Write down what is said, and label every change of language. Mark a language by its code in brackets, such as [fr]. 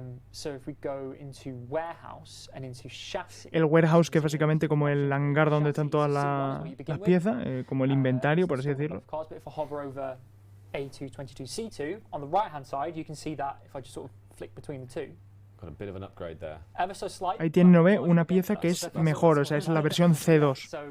[en] So if we go into warehouse and into chassis. [es] El warehouse, que es básicamente como el hangar donde están todas las piezas, como el inventario, por así decirlo. [en] If I hover over A222C2 on the right hand side, you can see that if I just sort of flick between the two. Got a bit of an upgrade there. [es] Ahí tiene, ¿no ve? Una pieza que es mejor, o sea, es la versión C2.